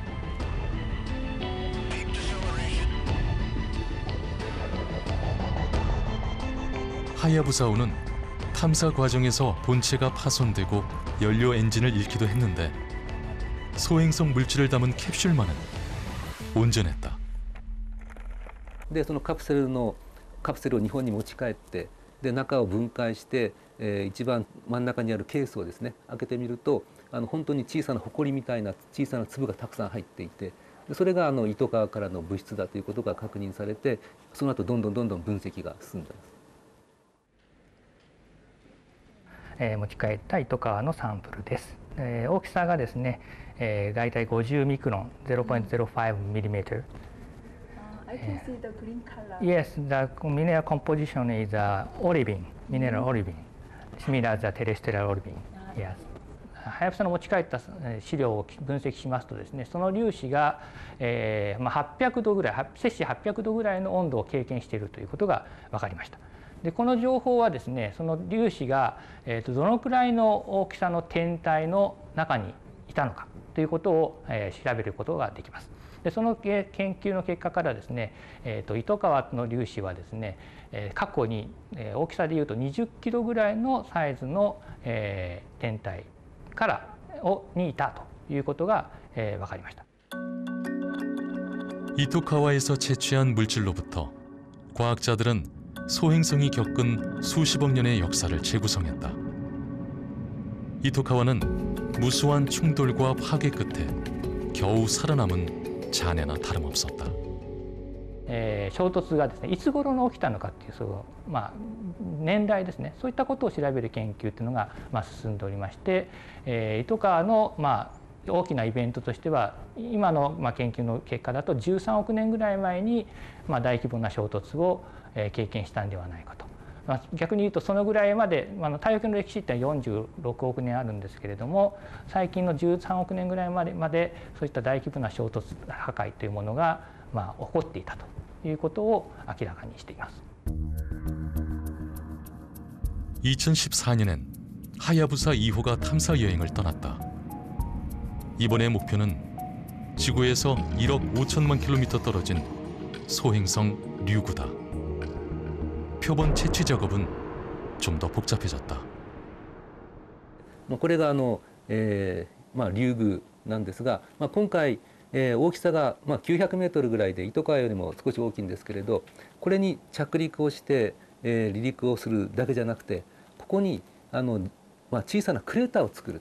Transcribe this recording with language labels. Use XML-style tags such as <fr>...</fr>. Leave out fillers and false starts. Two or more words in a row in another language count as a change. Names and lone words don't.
<ko>하야부사호는 탐사 과정에서 본체가 파손되고 연료 엔진을 잃기도 했는데 소행성 물질을 담은 캡슐만은 온전했다.</ko> <ja>でそのカプセルを日本に持ち帰って、で中を分解して、一番真ん中にあるケースをですね開けてみると、本当に小さな埃みたいな小さな粒がたくさん入っていて、それが糸川からの物質だということが確認されて、その後どんどん分析が進んでいます。持ち帰った糸川のサンプルです。大きさがですね、だいたい50ミクロン 0.05 mm。</ja> <en>I can see the green color. Yes, the mineral composition is olivine, mineral olivine, similar to terrestrial olivine. Yes.</en> <ja>はやぶさの持ち帰った資料を分析しますとですね、その粒子が、800度ぐらい、摂氏800度ぐらいの温度を経験しているということが分かりました。でこの情報はですね、その粒子が、どのくらいの大きさの天体の中にいたのかということを、調べることができます。でその研究の結果からですね、糸川の粒子はですね、過去に、大きさでいうと20キロぐらいのサイズの、天体にいたということが、分かりました。</ja> <ko>이토카와에서 채취한 물질로부터 과학자들은 소행성이 겪은 수십억 년의 역사를 재구성했다. 이토카와는 무수한 충돌과 파괴 끝에 겨우 살아남은 잔해나 다름없었다.</ko> <ja>衝突がですねいつ頃に起きたのかっていう年代ですねそういったことを調べる研究っていうのが進んでおりまして、糸川の大きなイベントとしては今の研究の結果だと13億年ぐらい前に大規模な衝突を経験したんではないかと。逆に言うとそのぐらいまで太陽系の歴史って46億年あるんですけれども最近の13億年ぐらいまでそういった大規模な衝突破壊というものが起こっていたということを明らかにしています。</ja> <ko>2014년엔 하야부사 2호가 탐사 여행을 떠났다. 이번의 목표는 지구에서 1억 5천만 킬로미터 떨어진 소행성 류구다. 표본 채취 작업은 좀 더 복잡해졌다.</ko> <ja>これが竜宮なんですが、今回大きさが900メートルぐらいで糸川よりも少し大きいんですけれど、これに着陸をして離陸をするだけじゃなくて、ここに小さなクレーターを作ると。</ja>